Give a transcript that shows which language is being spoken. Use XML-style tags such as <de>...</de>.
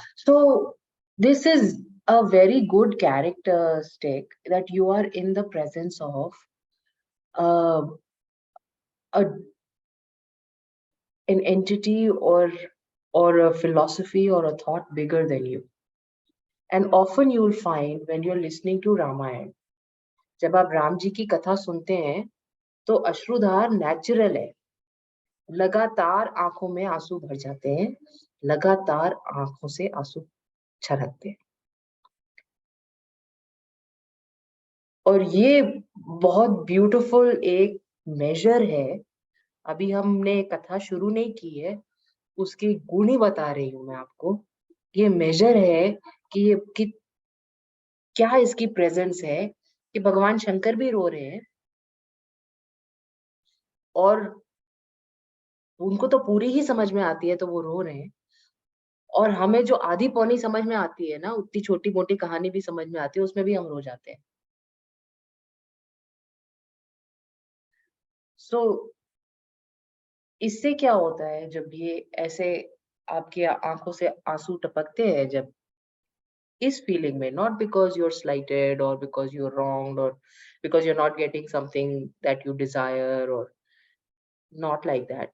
<en>So this is a very good characteristic, that you are in the presence of an entity or a philosophy or a thought bigger than you. And often you will find when you're listening to Ramayana,</en> <hi>जब आप राम जी की कथा सुनते हैं तो अश्रुधार natural है, लगातार आंखों में आंसू भर जाते हैं, लगातार आंखों से आंसू छलकते हैं। और ये बहुत ब्यूटीफुल एक मेजर है। अभी हमने कथा शुरू नहीं की है, उसके गुण ही बता रही हूँ मैं आपको। ये मेजर है कि क्या इसकी प्रेजेंस है, कि भगवान शंकर भी रो रहे हैं और उनको तो पूरी ही समझ में आती है तो वो रो रहे हैं, और हमें जो आधी पौनी समझ में आती है ना, उतनी छोटी मोटी कहानी भी समझ में आती है, उसमें भी हम रो जाते हैं। सो इससे क्या होता है, जब ये ऐसे आपकी आंखों से आंसू टपकते हैं, जब</hi> <en>इस feeling में, not because you're slighted or because you're wronged or because you're not getting something that you desire or not like that.</en>